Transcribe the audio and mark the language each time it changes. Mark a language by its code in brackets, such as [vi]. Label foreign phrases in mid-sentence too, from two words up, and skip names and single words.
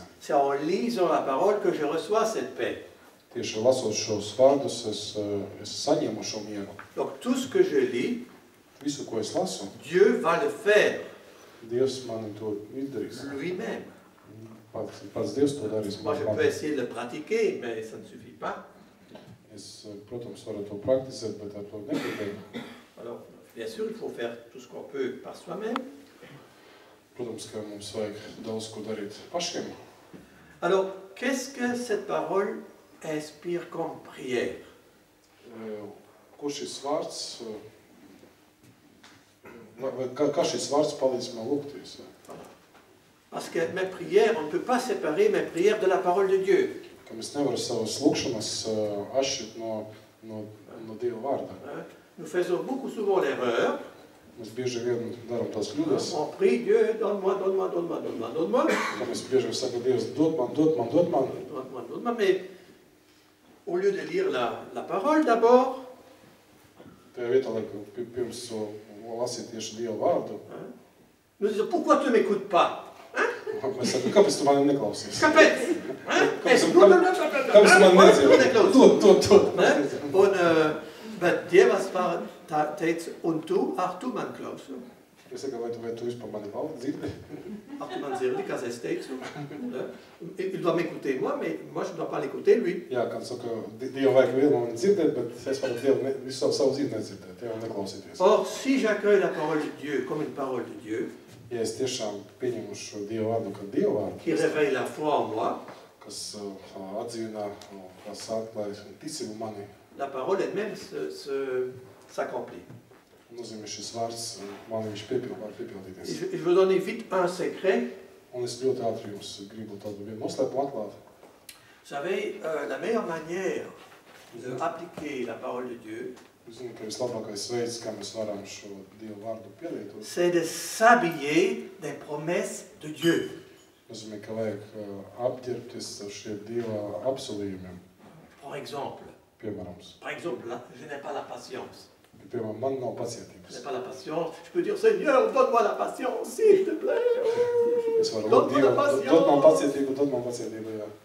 [fr] C'est en lisant la parole que je reçois cette paix. [lv] Tieši lasot šos vārdus, es saņemu šo mieru. [fr] Donc tout ce que je lis, [lv] Visu, ko es lasu, [fr] Dieu va le faire [lv] Dievs mani to izdarīs. [fr] lui-même. [lv] Pats Dievs to darīs. [fr] Moi, je peux essayer de le pratiquer, mais ça ne suffit pas. [lv] Es, protams, varu to praktizēt, bet ar to nepietiek. [fr] Alors, bien sûr, il faut faire tout ce qu'on peut par soi-même. [lv] Protams, ka mums vajag daudz ko darīt pašiem. [fr] Alors, qu'est-ce que cette parole inspire comme prière? [lv] Ko šis vārds, kā šis vārds palīdz man lūgties? [fr] Parce que mes prières, on ne peut pas séparer mes prières de la parole de Dieu. [lv] Ka mēs nevaram savas lūgšanas atšķirt no Dieva vārda. [fr] Nous faisons beaucoup souvent l'erreur. [lv] Mēs bieži vien darām tās kļūdas. [fr] On prie Dieu, donne-moi, donne-moi, donne-moi, donne-moi, donne-moi. [lv] Ka mēs bieži vien sakam, Dievs, dod man. [fr] Donne-moi, donne-moi. Mais au lieu de lire la parole d'abord, [lv] Tajā vietā, lai pirms lasīt tieši Dieva vārdu, nous disons, pourquoi tu ne m'écoutes pas? mēs sakam, kāpēc tu mani neklausies? Kāpēc? Kāpēc tu mani nedzirdi? Dod. Un, bet Dievs teica, un tu, tu man klausi. Es saku, vai tu vispār mani dzirdi? Tu man dzirdi, kas es teicu. [fr] Il doit m'écouter moi, mais moi je ne dois pas l'écouter lui. [lv] Jā, kāds saka, Dievam vajag vienu mani dzirdēt, bet es varu Dievu visu savu dzīvi nedzirdēt, Dievam neklausīties. [fr] Or, si j'accueille la parole de Dieu comme une parole de Dieu, [lv] Ja es tiešām pieņemu šo Dieva vārdu kā Dieva vārdu, [fr] qui réveille la foi en moi, [lv] kas atdzīvina, kas atklāj ticību manī, [fr] la parole elle-même s'accomplit. [lv] nozīmē šis vārds manī viņš var piepildīties. [fr] Je veux donner vite un secret. [lv] Un es ļoti ātri jums gribu tādu vienu noslēpumu atklāt. [fr] Vous savez, la meilleure manière d'appliquer la parole de Dieu, [lv] Es zinu, ka vislabākais veids, kā mēs varam šo Dieva vārdu pielietot, [fr] c'est de s'habiller des promesses de Dieu. [lv] nozīmē, ka vajag apģērbties ar šiem Dieva apsolījumiem. [fr] Par exemple, [lv] Piemēram, [fr] là, je n'ai pas la patience. [lv] piemēram, man nav [fr] Je n'ai [lv] pacietības. [fr] pas la patience. Je peux dire, Seigneur, donne-moi la patience, s'il te plaît. [lv] Es varu lūgt Dievam, dod man pacietību, jā.